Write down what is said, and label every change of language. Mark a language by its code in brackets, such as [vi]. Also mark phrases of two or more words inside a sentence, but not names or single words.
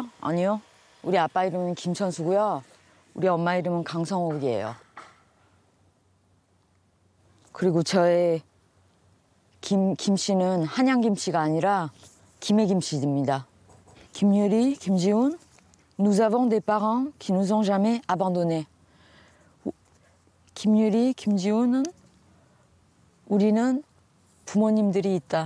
[ko] 아니요. 우리 아빠 이름은 김천수고요. 우리 엄마 이름은 강성옥이에요. 그리고 저의 김씨는 한양김씨가 아니라 김해김씨입니다. 김유리, 김지훈, [fr] nous avons des parents qui nous ont jamais abandonnés. [ko] 김유리, 김지훈은 우리는 부모님들이 있다.